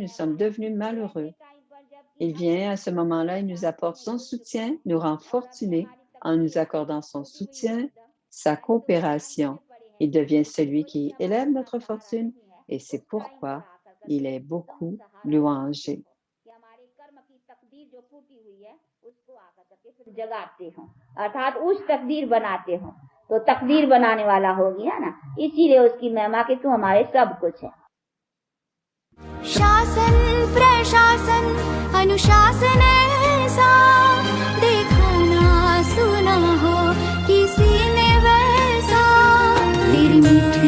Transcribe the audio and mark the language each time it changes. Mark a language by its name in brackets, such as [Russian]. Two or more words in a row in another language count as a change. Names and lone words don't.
[French] Nous sommes devenus malheureux. Il vient à ce moment-là, il nous apporte son soutien, nous rend fortunés en nous accordant son soutien, sa coopération. Il devient celui qui élève notre fortune et c'est pourquoi il est beaucoup louangé. [Hindi] अर्थात उस तकदीर बनाते हो तो तकदीर बनाने वाला हो गया ना इसीलिए उसकी महिमा कि तू हमारे सब कुछ है शासन प्रशासन अनुशासन ऐसा देखा ना सुना हो किसी ने वैसा तेरी मीठी